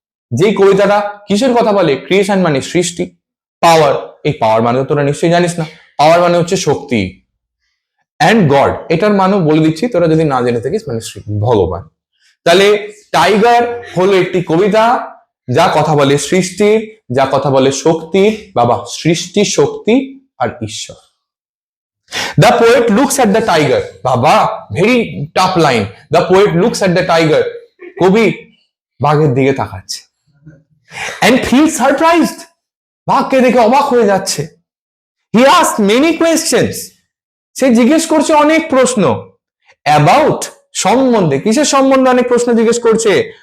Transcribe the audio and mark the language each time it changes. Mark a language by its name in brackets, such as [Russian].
[Bangla] যেই কবিতাটা কিসের কথা বলে? ক্রিয়েশন মানে সৃষ্টি, পাওয়ার, এই পাওয়ার মানে তোরা নিশ্চয়ই জানিস না, পাওয়ার মানে হচ্ছে শক্তি, অ্যান্ড গড, এটার মানেও বলে দিচ্ছি তোরা যদি না জেনে থাকিস, মানে ভগবান। তাহলে টাইগার হলো একটি কবিতা যা কথা বলে সৃষ্টির, যা কথা বলে শক্তির, বাবা সৃষ্টি, শক্তি আর ঈশ্বর। [English] The poet looks at the tiger, [Bangla] বাবা very tough line. [English] The poet looks at the tiger, [Bangla] কবি বাঘের দিকে তাকাচ্ছে, [English] and feels surprised, [Bangla] বাঘকে দেখে অবাক হয়ে যাচ্ছে। [English] He asked many questions, [Bangla] সে জিজ্ঞেস করছে অনেক প্রশ্ন। About, সম্বন্ধে, কিসের সম্বন্ধে অনেক প্রশ্ন জিজ্ঞেস করছে।